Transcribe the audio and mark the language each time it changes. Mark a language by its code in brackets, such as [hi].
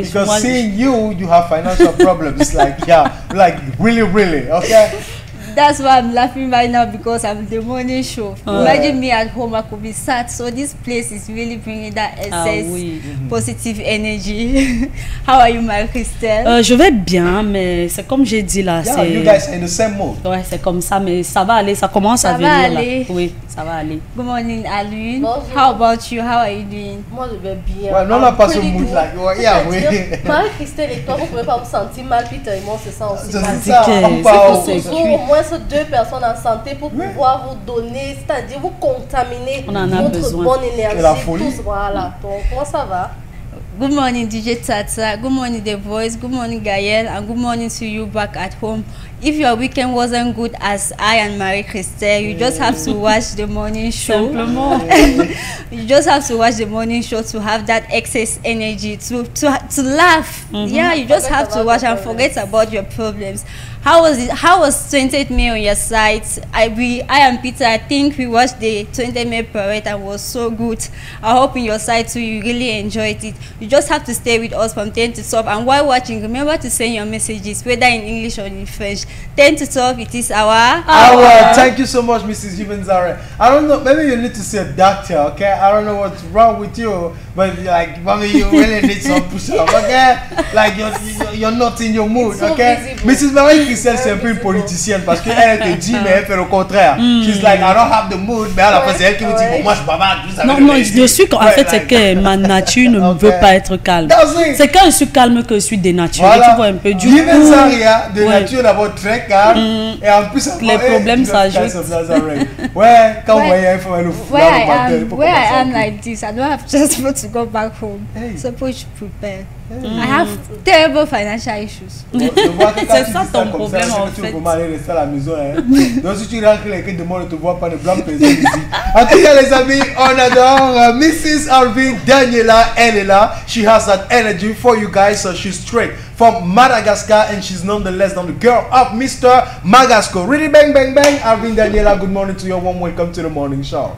[en] because seeing you have financial problems. Like, like really, okay? That's why I'm laughing right now, because I'm the Morning Show. Imagine me at home, I could be sad. So this place is really bringing that excess positive energy. How are you, Marie-Christelle? [fr] Je vais bien, mais c'est comme j'ai dit là. [en] Yeah, you guys are in the same mood. [fr] Ouais, c'est comme ça, mais ça va aller, ça commence à venir là. Oui, ça va aller. [en] Good morning, Alune. How about you? How are you doing? [fr] Moi, je vais bien. Ouais, non, on n'a pas ce mood là. Oui. Marie-Christelle et toi, vous ne pouvez pas vous sentir mal, Peter et moi, c'est ça aussi. C'est ça, on parle. Au moins deux personnes en santé pour pouvoir vous donner, c'est-à-dire vous contaminer votre bonne énergie. La folie. Tous, voilà. Donc, comment ça va? [en] Good morning, DJ Tata. Good morning, The Voice. Good morning, Gaël. And good morning to you back at home if your weekend wasn't good as I and Marie-Christelle, you just have to watch the morning show. You just have to watch the morning show to have that excess energy, to laugh. Yeah, you just have to watch and forget about your problems. How was it? How was 20th May on your site? I and Peter, I think we watched the 20th May parade and was so good. I hope in your site too you really enjoyed it. You just have to stay with us from 10 to 12, and while watching, remember to send your messages whether in English or in French. 10 to 12, it is our hour. Thank you so much, Mrs. Jibanzare. I don't know, maybe you need to see a doctor, okay? I don't know what's wrong with you, but like, mommy, you really need some push-up, okay? Like you're not in your mood, okay? Mrs. [fr] Marie-Christelle, c'est un peu une politicienne parce qu'elle te dit, mais elle fait le contraire. [en] She's like, I don't have the mood, [fr] mais à la fin, c'est elle qui me dit, bon, moi, je bavarde. Non, je suis en fait, c'est que ma nature ne veut pas être calme. C'est quand je suis calme que je suis dénaturée. Voilà. Tu vois un peu du coup. De nature d'abord très calme et en plus les problèmes s'ajoutent. Ouais, quand vous voyez, il faut le [en] where I am like this, I don't have just to go back home. So please prepare. I have terrible financial issues. [fr] C'est ça ton problème en fait. Tu peux aller rester à la maison. Donc si tu rentres quelqu'un demande ne te voit pas, ne blâme personne ici. En tout cas les amis, on adore Mrs. Alvin Daniela. Elle est là. [en] She has that energy for you guys. So she's straight from Madagascar and she's nonetheless the girl of Mr. Magasco. Really bang bang bang. Alvin Daniela, good morning to you. Warm welcome to the morning show.